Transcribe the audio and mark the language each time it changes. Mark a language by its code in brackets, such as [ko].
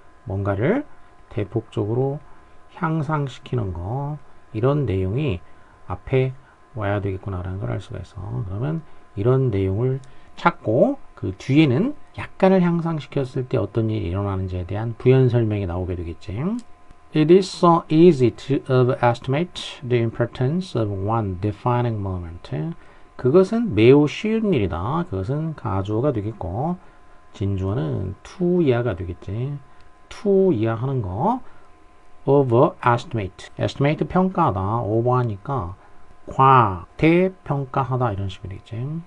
[ko] 뭔가를 대폭적으로 향상시키는 거, 이런 내용이 앞에 와야 되겠구나라는 걸 알 수가 있어. 그러면 이런 내용을 찾고 그 뒤에는 약간을 향상시켰을 때 어떤 일이 일어나는지에 대한 부연 설명이 나오게 되겠지. [en] It is so easy to overestimate the importance of one defining moment. [ko] 그것은 매우 쉬운 일이다. 그것은 가주어가 되겠고, 진주어는 to 이하가 되겠지. to 이하 하는 거. overestimate, estimate 평가하다, over하니까 과대평가하다, 이런 식으로 되겠지.